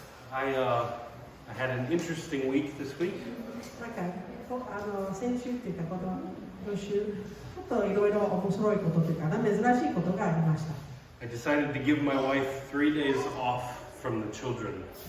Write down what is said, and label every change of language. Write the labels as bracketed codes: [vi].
[en] I had an interesting week this week. [ja] なんか先週っていうかこの今週ちょっといろいろ面白いことというか珍しいことがありました。 [en] I decided to give my wife 3 days off from the children.